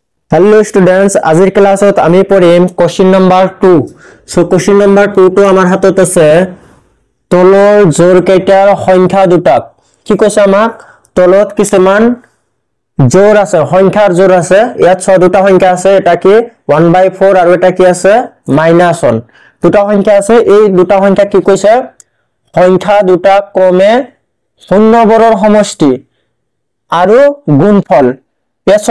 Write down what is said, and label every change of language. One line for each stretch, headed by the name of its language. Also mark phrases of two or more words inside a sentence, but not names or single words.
English: hello students
Assamese: আজিৰ ক্লাছত আমি পঢ়িম
English: question number 2 so question number 2
Assamese: তো আমাৰ হাতত আছে তলৰ জোৰ কেইটাৰ সংখ্যা দুটাক কি কৈছে আমাক তলত কিছুমান জোৰ আছে সংখ্যাৰ জোৰ আছে ইয়াত ছয় দুটা সংখ্যা আছে এটা কি 1/4 আৰু এটা কি আছে -1 দুটা সংখ্যা আছে এই দুটা সংখ্যা কি কৈছে সংখ্যা দুটা ক্ৰমে শূন্যবোৰৰ সমষ্টি আৰু গুণফল ইয়াত